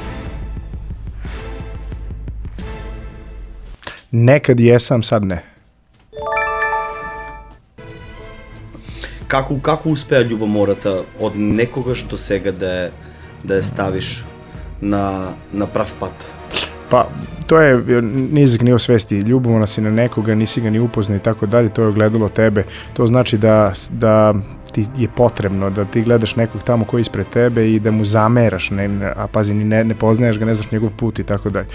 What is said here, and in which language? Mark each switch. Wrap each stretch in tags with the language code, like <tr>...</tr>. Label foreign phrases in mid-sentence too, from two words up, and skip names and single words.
<sr>Некад јесам, сад не.</sr> <mk>Како успеа љубомората од некогаш до сега да да ја ставиш на прав пат?</mk> <sr>Pa, to je nizak nivo svesti. Ljubomorna si na nekoga, nisi ga ni upoznao i tako dalje, to je ogledalo tebe. To znači da ti je potrebno da ti gledaš nekog tamo koji je ispred tebe i da mu zameraš, a pazi, ne poznaješ ga, ne znaš njegov put i tako dalje.</sr>